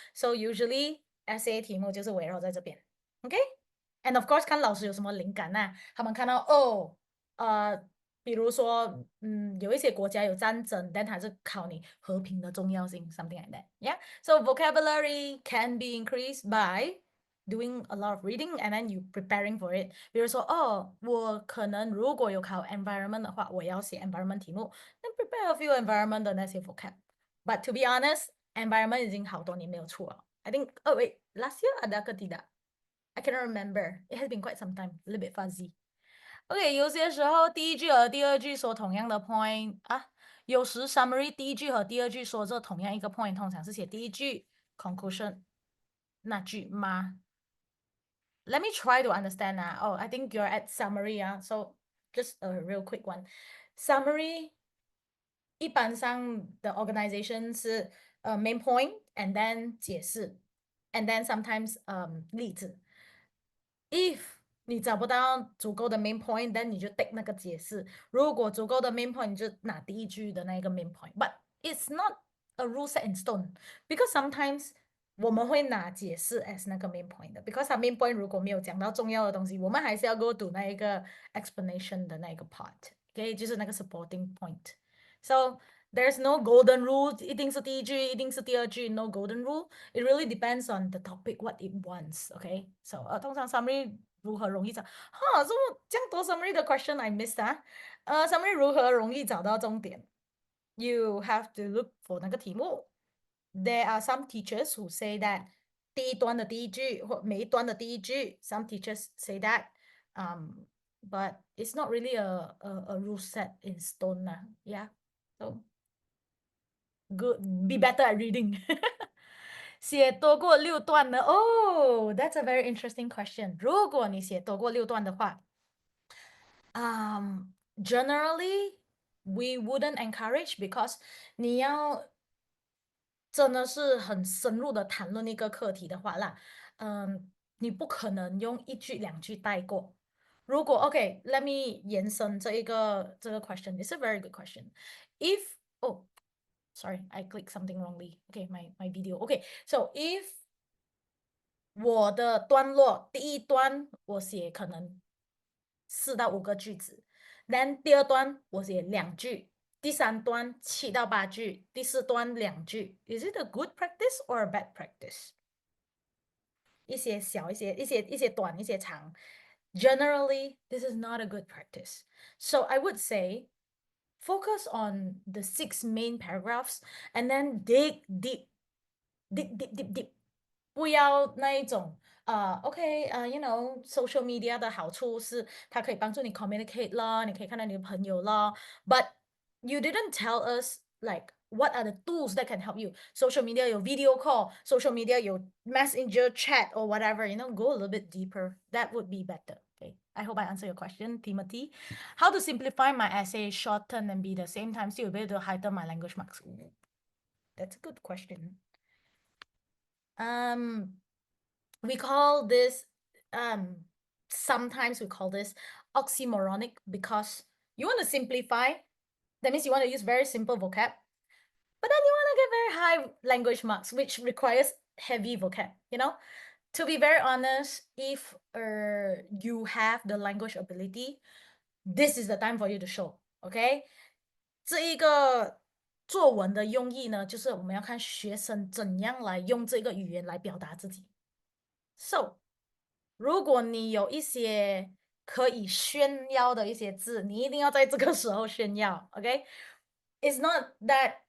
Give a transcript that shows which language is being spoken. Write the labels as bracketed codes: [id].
[en] So usually essay 题目就是围绕在这边， OK？And of course 看老师有什么灵感他们看到比如说有一些国家有战争，但它是考你和平的重要性， something like that。Yeah，so vocabulary can be increased by doing a lot of reading and then you preparing for it。 [zh] 比如说我可能如果有考 environment 的话，我要写 environment 题目，那 prepare a few environment 的那些 vocab。 [en] But to be honest, environment 已经好多年没有出了。 I think wait last year ada ke tidak? I cannot remember. It has been quite some time. A little bit fuzzy. [zh] OK， 有些时候第一句和第二句说同样的 point 有时 summary 第一句和第二句说这同样一个 point， 通常是写第一句 conclusion 那句吗？ Let me try to understand I think you're at summary so just a real quick one. [en] Summary 一般上的 organization 是main point and then 解释 and then sometimes 例子。 [zh] If 你找不到足够的 main point， then 你就 take 那个解释。如果足够的 main point， 你就拿第一句的那个 main point。 [en] But it's not a rule set in stone because sometimes 我们会拿解释 as 那个 main point 的 ，because 它 main point 如果没有讲到重要的东西，我们还是要 go to 那一个 explanation 的那一个 part，OK，就是那个 supporting point。 So there's no golden rule，一定是第一句，一定是第二句，no golden rule。 It really depends on the topic what it wants，OK。So 通常 summary 如何容易找？这样多 summary 的 question I missed summary 如何容易找到重点？ You have to look for 那个题目。 There are some teachers who say that 第一段的第一句或每一段的第一句，some teachers say that，but it's not really a rule set in stone Yeah，so good, be better at reading 写多过6段呢 that's a very interesting question。 [zh] 如果你写多过6段的话， generally we wouldn't encourage because 你要真的是很深入的谈论一个课题的话啦，你不可能用一句两句带过。 [en] 如果 OK，let me 延伸这个 question. It's a very good question. If sorry, I clicked something wrongly. Okay, my video. [zh] Okay, so if 我的段落第一段我写可能4到5个句子，then 第二段我写2句。第三段7到8句，第四段2句。 [en] Is it a good practice or a bad practice？一些小，一些短，一些长。 Generally, this is not a good practice. So I would say focus on the 6 main paragraphs and then dig deep. Deep. [zh] 不要那一种 social media 的好处是它可以帮助你 communicate 啦，你可以看到你的朋友啦。 [en] But you didn't tell us like what are the tools that can help you. Social media 有 video call, social media 有 messenger chat or whatever. Go a little bit deeper. That would be better. Okay. I hope I answer your question, Timothy. How to simplify my essay, shorten and be the same time still able to heighten my language marks? Ooh, that's a good question. We call this sometimes we call this oxymoronic because you want to simplify. That means you want to use very simple vocab, but then you want to get very high language marks, which requires heavy vocab. To be very honest, if you have the language ability, this is the time for you to show. [zh] Okay， 这一个作文的用意呢，就是我们要看学生怎样来用这个语言来表达自己。 So， 如果你有一些可以炫耀的一些字，你一定要在这个时候炫耀。OK， It's not that